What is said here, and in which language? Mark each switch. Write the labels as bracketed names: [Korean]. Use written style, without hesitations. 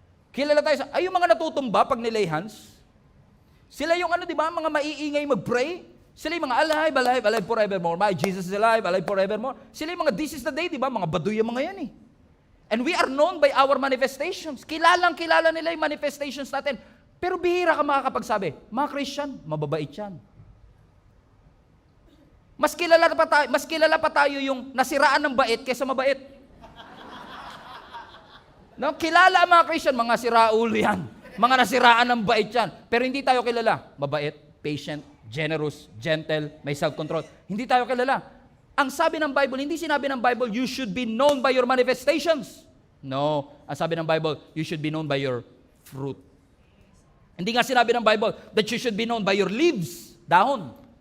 [Filipino] Kilala tayo yung mga natutumba pag nilay hands. Sila yung di ba, mga maiingay mag-pray. Sila yung mga [English] alive, alive, alive forevermore. My Jesus is alive forevermore. [Filipino] Sila yung mga [English] this is the day, [Filipino] di ba? Mga baduy yung mga yan eh. [English] And we are known by our manifestations. [Filipino] Kilala nila yung manifestations natin. Pero bihira ka makakapagsabi, mga Christian, mababait yan. Mas kilala pa tayo yung nasiraan ng bait kaysa mabait. No, kilala ang mga Christian, mga siraulo yan. Mga nasiraan ng bait yan. Pero hindi tayo kilala. Mabait, patient, generous, gentle, may self-control. Hindi tayo kilala. Ang sabi ng Bible, hindi sinabi ng Bible, [English] you should be known by your manifestations. [Filipino] No. Ang sabi ng [English] Bible, you should be known by your fruit. [Filipino] Hindi nga sinabi ng [English] Bible that you should be known by your leaves, dahon.